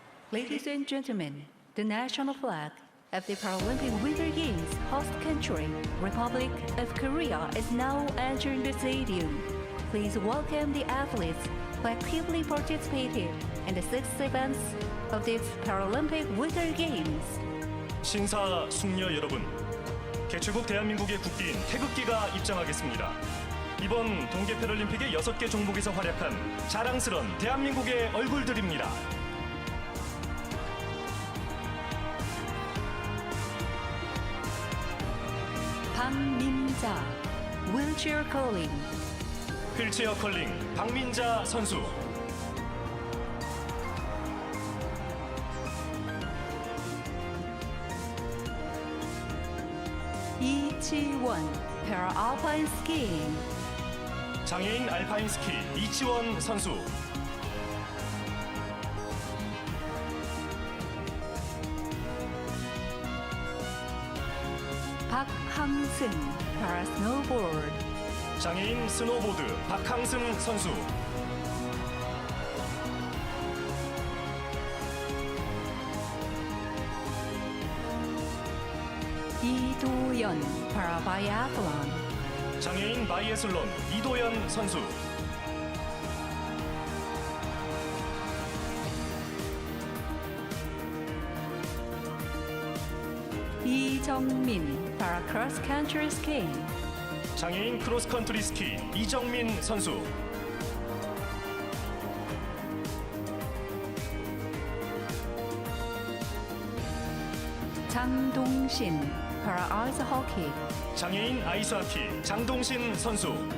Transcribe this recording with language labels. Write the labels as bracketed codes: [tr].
[en] Ladies and gentlemen, the national flag of the Paralympic Winter Games host country, Republic of Korea, is now entering the stadium. Please welcome the athletes who actively participated in the 6 events of the Paralympic Winter Games. [ko] 신사 숙녀 여러분, 개최국 대한민국의 국기인 태극기가 입장하겠습니다. 이번 동계 패럴림픽의 6개 종목에서 활약한 자랑스런 대한민국의 얼굴들입니다. [en] 박민자, wheelchair curling. [ko] 휠체어 컬링 박민자 선수. [en] 이치원, para-alpine skiing. [ko] 장애인 알파인 스키 이치원 선수. [en] 박항승, para-snowboard. [ko] 장애인 스노보드 박항승 선수. [en] 이도연, para-biathlon. [ko] 장애인 바이애슬론 이도연 선수. [en] 이정민, para-cross country skiing. [ko] 장애인 크로스컨트리 스키 이정민 선수. [en] 장동신, para-ice hockey. [ko] 장애인 아이스하키 장동신 선수.